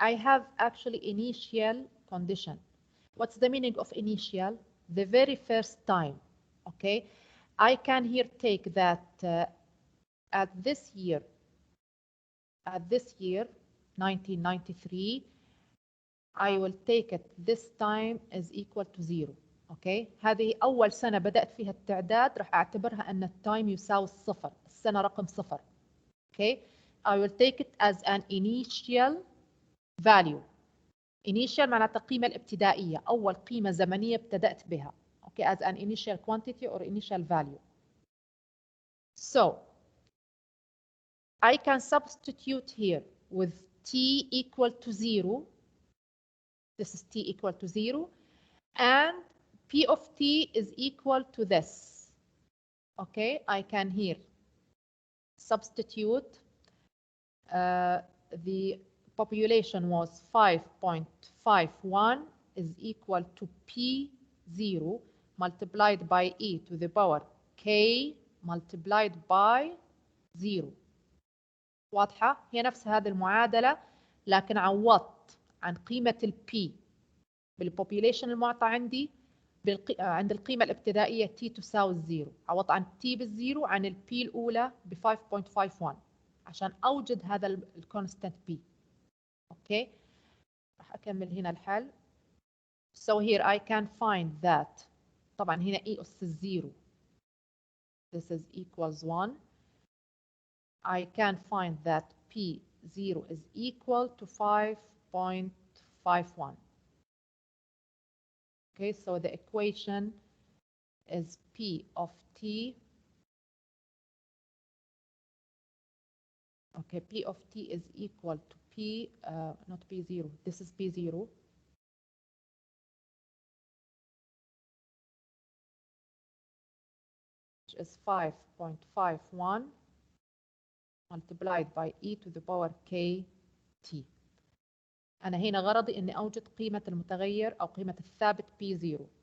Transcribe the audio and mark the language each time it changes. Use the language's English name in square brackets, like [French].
[English] I have actually initial condition. What's the meaning of initial? The very first time, okay? I can here take that at this year, 1993, I will take it this time is equal to 0. [Arabic] اوكي هذه اول سنه بدات فيها التعداد راح اعتبرها ان التايم يساوي الصفر، السنه رقم صفر. [English] Okay I will take it as an initial value. [Arabic] initial معناتها القيمه الابتدائيه، اول قيمه زمنيه ابتدات بها. [English] Okay as an initial quantity or initial value. So I can substitute here with t equal to 0. This is t equal to 0, and p of t is equal to this. Okay, I can here substitute. The population was 5.51 is equal to p0 multiplied by e to the power k multiplied by 0. [Arabic] واضحة؟ هي نفس هذه المعادلة، لكن عوضت عن قيمة البي بالبوبيوليشن المعطى عندي عند القيمة الابتدائية t تساوي الزيرو، عوضت عن t بالزيرو عن البي الأولى ب 5.51 عشان أوجد هذا الكونستانت b. أوكي راح أكمل هنا الحل. [English] So here I can find that [Arabic] طبعا هنا e أس الزيرو [English] this is equals 1. I can find that p0 is equal to 5.51. Okay, so the equation is p of t. Okay, p of t is equal to p, not p0, this is p0. Which is 5.51 multiplied by e to the power k t. [Arabic] أنا هنا غرضي إني أوجد قيمة المتغير أو قيمة الثابت p0.